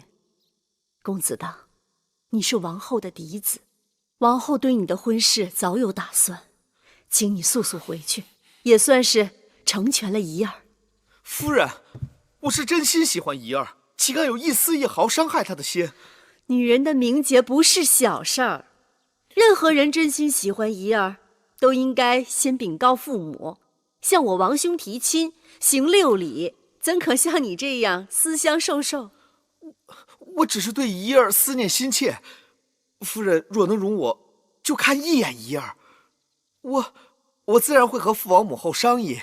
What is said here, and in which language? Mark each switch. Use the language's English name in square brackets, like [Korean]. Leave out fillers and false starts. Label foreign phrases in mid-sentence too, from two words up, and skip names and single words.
[Chinese] 公子道，你是王後的嫡子，王後對你的婚事早有打算，請你速速回去，也算是成全了怡兒。夫人，我是真心喜歡怡兒，豈敢有一絲一毫傷害她的心？女人的名節不是小事兒，任何人真心喜歡怡兒，都應該先稟告父母，向我王兄提親，行6禮，怎可像你這樣思鄉受受？我只是對怡兒思念心切，夫人若能容我，就看一眼怡兒，我自然會和父王母後商議。